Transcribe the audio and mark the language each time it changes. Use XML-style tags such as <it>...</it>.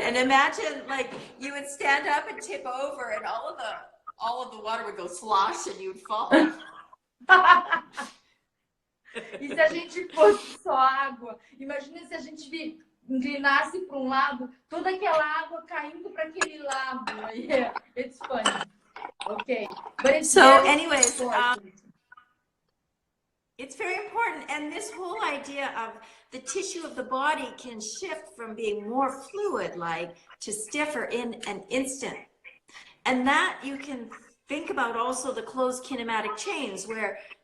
<en>And imagine like you would stand up and tip over and all of the water would go slosh and you would fall.</en> <pt>E se a gente fosse só água? Imagina se a gente inclinasse para um lado, toda aquela água caindo para aquele lado.</pt> <en>Yeah, it's funny. Okay. But it's anyways, it's very important. And this whole idea of the tissue of the body can shift from being more fluid-like to stiffer in an instant. And that you can think about also the closed kinematic chains where</en>